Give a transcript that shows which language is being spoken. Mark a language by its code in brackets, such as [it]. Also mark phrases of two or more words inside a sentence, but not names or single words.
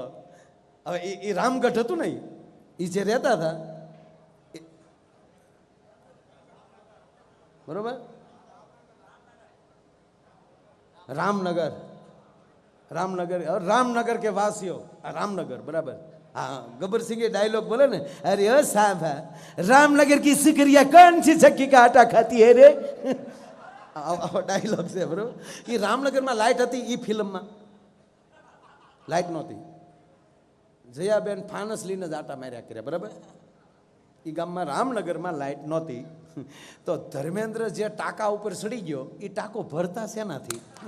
[gu] હવે એ રામગઢ હતું ને, એ જે રહેતા હતા બરોબર, રામનગર. રામનગર રામનગર કે વાસીઓ રામનગર બરાબર. [hi] हाँ गब्बर सिंह ये डायलॉग बोले ना, अरे ओ साहब रामनगर की सिकरिया कौन सी चक्की का आटा खाती है रे. [gu] ડાયલોગ છે બરોબર. એ રામનગરમાં લાઇટ હતી, એ ફિલ્મમાં લાઇટ નહોતી. જયાબેન ફાનસ લઈને જ આટા માર્યા કર્યા બરાબર. એ ગામમાં રામનગરમાં લાઇટ નહોતી. તો ધર્મેન્દ્ર જે ટાંકા ઉપર ચડી ગયો એ ટાંકો ભરતા શેનાથી?